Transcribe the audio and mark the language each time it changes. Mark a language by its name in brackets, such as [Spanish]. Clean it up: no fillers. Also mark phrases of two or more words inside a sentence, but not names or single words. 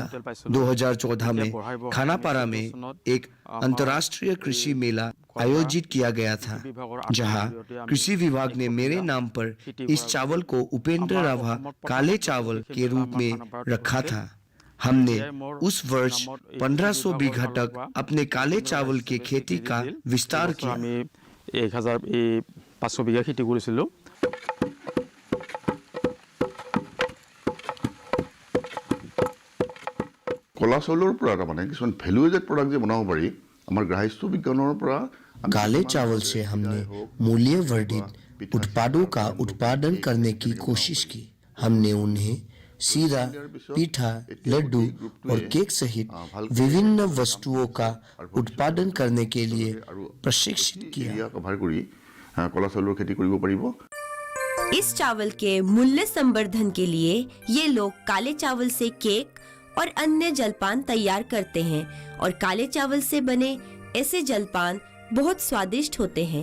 [Hindi] 2014 में खानापारा में एक अंतर्राष्ट्रीय कृषि मेला आयोजित किया गया था, जहां कृषि विभाग ने मेरे नाम पर इस चावल को उपेंद्र राभा काले चावल के रूप में रखा था। हमने उस वर्ष 1500 बीघा तक अपने काले चावल के खेती का विस्तार किया। [Assamese] 1500 বিঘা খেতি কৰিছিলো। কলা চাউলৰ পৰা তাৰমানে কিছুমান [English] valuated product [Assamese] যে বনাব পাৰি আমাৰ গ্ৰাহ্য বিজ্ঞানৰ পৰা [Hindi] काले चावल से हमने मूल्यवर्धित उत्पादों का उत्पादन करने की कोशिश की। हमने उन्हें सीरा, पीठा, लड्डू और केक सहित विभिन्न वस्तुओं का उत्पादन करने के लिए प्रशिक्षित किया। [Assamese] কলা চাউলৰ খেতি কৰিব পাৰিব। [Hindi] इस चावल के मूल्य संवर्धन के लिए ये लोग काले चावल से केक और अन्य जलपान तैयार करते हैं और काले चावल से बने ऐसे जलपान बहुत स्वादिष्ट होते हैं।